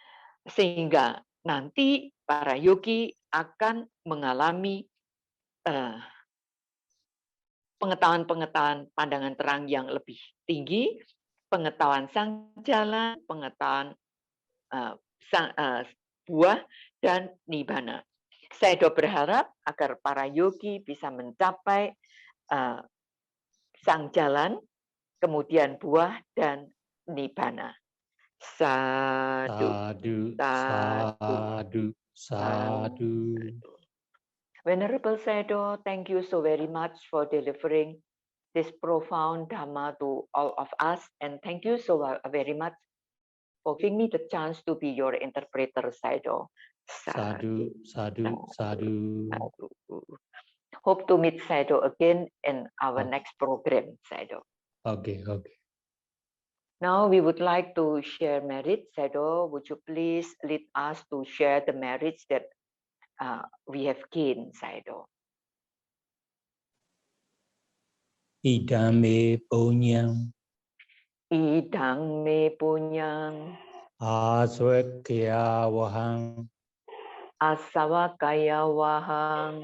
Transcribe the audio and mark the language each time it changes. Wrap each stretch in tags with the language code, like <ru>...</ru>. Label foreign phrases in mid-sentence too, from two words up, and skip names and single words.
<id>Sehingga nanti para yogi akan mengalami pengetahuan-pengetahuan pandangan terang yang lebih tinggi, pengetahuan sang jalan, pengetahuan buah, dan nibbana. Sayadaw berharap agar para yogi bisa mencapai sang jalan, kemudian buah, dan nibbana.</id> <pi>Sadhu, sadhu, sadhu.</pi> <en>Venerable Sayadaw, thank you so very much for delivering this profound Dhamma to all of us, and thank you so very much for giving me the chance to be your interpreter, Sayadaw.</en> <pi>Sadhu, sadhu, sadhu.</pi> <en>Hope to meet Sayadaw again in our next program, Sayadaw. Okay, okay. Now we would like to share merit. Sayadaw, would you please lead us to share the merits that we have gained, Sayadaw?</en> <pi>Idam me punyam. Idang me punyang. Aswakya wahang. Asawakaya wahang.</pi>